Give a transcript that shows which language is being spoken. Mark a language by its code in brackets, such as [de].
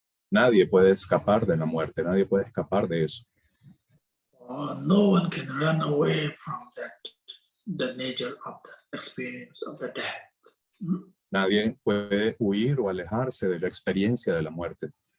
[es] Nadie puede escapar de la muerte, nadie puede escapar de eso. [en] No one can run away from the nature of the experience of the death. [es] Nadie puede huir o alejarse de la experiencia de la muerte.